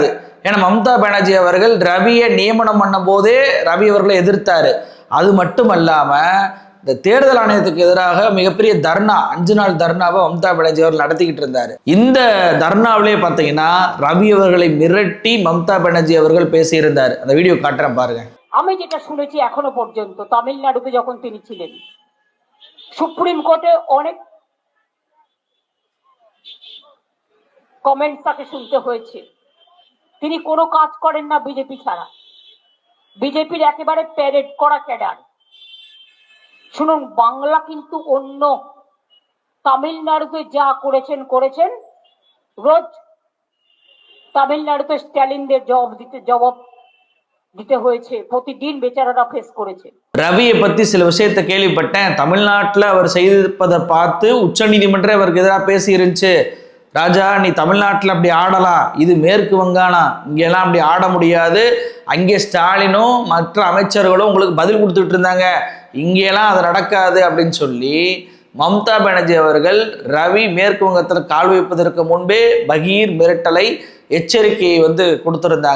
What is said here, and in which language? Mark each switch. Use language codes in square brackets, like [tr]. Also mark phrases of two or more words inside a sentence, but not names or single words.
[ta] ஏன்னா மம்தா பானர்ஜி அவர்கள் ரவியை நியமனம் பண்ணும் போதே ரவி அவர்களை எதிர்த்தாரு. அது மட்டும் அல்லாம இந்த தேர்தல் ஆணையத்துக்கு எதிராக மிகப்பெரிய தர்ணா, 5 நாள் தர்ணாவை மம்தா பானர்ஜி அவர்கள் நடத்திக்கிட்டு இருந்தாரு. இந்த தர்ணாவிலே பார்த்தீங்கன்னா ரவி அவர்களை மிரட்டி மம்தா பானர்ஜி அவர்கள் பேசியிருந்தார். அந்த வீடியோ காட்டுறேன் பாருங்க. [bn] আমি যেটা শুনেছি এখনো পর্যন্ত তামিলনাড়ুতে যখন তিনি ছিলেন, সুপ্রিম কোর্টে অনেক কমেন্ট তাকে শুনতে হয়েছে। তিনি কোনো কাজ করেন না বিজেপি ছাড়া, বিজেপির একেবারে প্যারেড করা ক্যাডার। শুনুন, বাংলা কিন্তু অন্য, তামিলনাড়ুতে যা করেছেন রোজ তামিলনাড়ুতে স্ট্যালিনদের জবাব দিতে হয়েছে, প্রতিদিন বেচারারা ஃபேஸ் করেছে. [ta] ரவியை பத்தி சில விஷயத்தை கேள்விப்பட்டேன். தமிழ்நாட்டில் அவர் செய்திருப்பதை பார்த்து உச்ச நீதிமன்றம் அவருக்கு எதிராக பேசி இருந்துச்சு. ராஜா, நீ தமிழ்நாட்டில் அப்படி ஆடலாம், இது மேற்கு வங்கானா, இங்கெல்லாம் அப்படி ஆட முடியாது, அங்கே ஸ்டாலினும் மற்ற அமைச்சர்களும் உங்களுக்கு பதில் கொடுத்துட்டு இருந்தாங்க, இங்கெல்லாம் அது நடக்காது அப்படின்னு சொல்லி மம்தா பானர்ஜி அவர்கள் ரவி மேற்கு வங்கத்தில் கால் வைப்பதற்கு முன்பே பகீர் மிரட்டலை, எச்சரிக்கையை கொடுத்திருந்தாங்க.